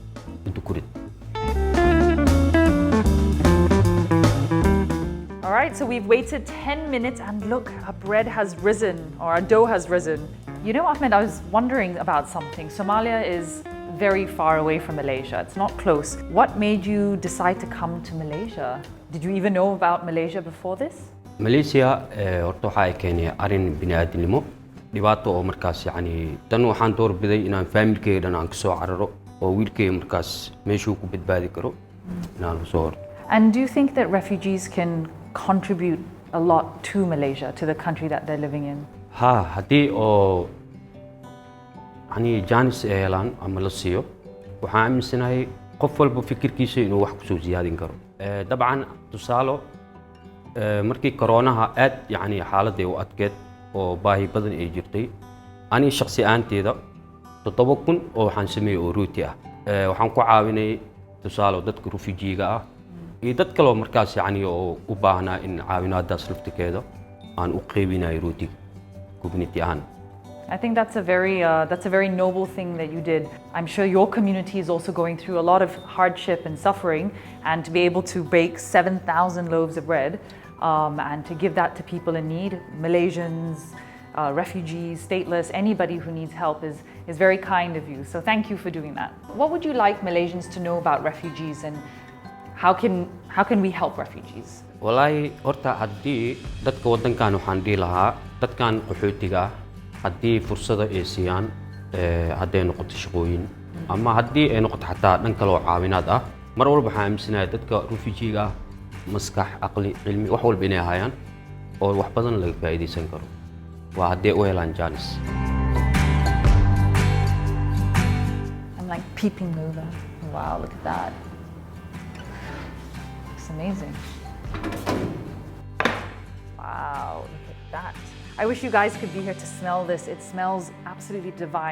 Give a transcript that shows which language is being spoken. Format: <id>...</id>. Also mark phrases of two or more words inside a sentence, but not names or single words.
<en>All right, so we've waited 10 minutes and look, our bread has risen, or our dough has risen. You know, Ahmed, I was wondering about something. Somalia is very far away from Malaysia. It's not close. What made you decide to come to Malaysia? Did you even know about Malaysia before this?</en> <so>Malaysia, horta waxaa keenay arrin bini'aadanimo. Dhibaato oo markaas yani tan waxaan door biday inaan familkeyga dhan aan ka soo cararo.</so> <en>And do you think that refugees can contribute a lot to Malaysia, to the country that they're living in?</en> <so>Haddii oo jaanis ay helaan ama la siiyo waxaan aaminsanahay qof walba fikirkiisa inuu wax ku soo ziyaadin karo. Dabcan tusaalo markii koronaha aad xaaladda u adkeed oo baahi badan ay jirtay ani shakhsi ahaanteyda 7,000 oo waxaan sameeyay oo rooti ah. Waxaan ku caawinay tusaalo dadka refugee-ga ah iyo dad kale oo markaas oo u baahnaa in caawinaadaas laftigeeda aan u qaybinayo rooti community ahaan.</so> <en>I think that's a very noble thing that you did. I'm sure your community is also going through a lot of hardship and suffering, and to be able to bake 7,000 loaves of bread and to give that to people in need, Malaysians, refugees, stateless, anybody who needs help is very kind of you. So thank you for doing that. What would you like Malaysians to know about refugees, and how can we help refugees? Wallahi horta haddii dadka waddankan waxaan dhihi lahaa dadkan qaxootiga haddii fursada ay siiyaan hadday noqoto shaqooyin ama haddii ay noqoto xataa dhan kale oo caawinaad ah mar walba waxaan aaminsanahay dadka refugee-ga maskax aqli cilmi wax walba inay hayaan oo wax badan laga faa'iideysan karo waa haddii u helaan jaanis. I'm like peeping over. Wow, look at that. It's amazing. Wow, look at that. I wish you guys could be here to smell this. It smells absolutely divine.</en>